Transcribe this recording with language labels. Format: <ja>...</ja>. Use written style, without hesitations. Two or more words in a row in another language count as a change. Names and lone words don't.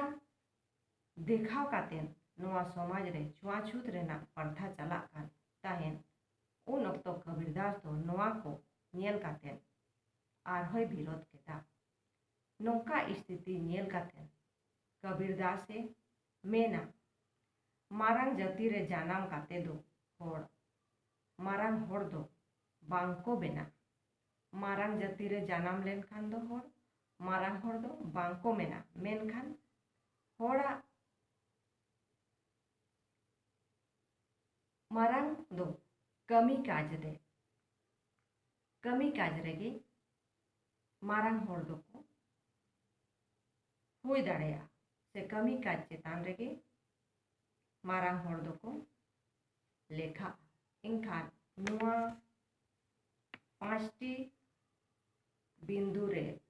<sat>देखाव कातेन नवा समाज रे छुआछूत रेना प्रथा चला कान ताहेन उन अक्तो कबीरदास तो नवा को नेल कातेन आर होय विरोध केदा नौका स्थिति नेल कातेन कबीरदास से मेना मारांग जाति रे जानाम काते दो होड़ मारांग होड़ दो बांको बेना मारांग जाति रे जानाम लेन खान दो होड़ मारांग होड़ दो बांको मेना मेन खान होड़ा मारांग दो कमी काज रे मारांग होड़ दो को हुई दाड़ेया से कमी काज चेतान रे मारांग होड़ दो को लेखा इनखान नुआ पांचटी बिंदु रे</sat>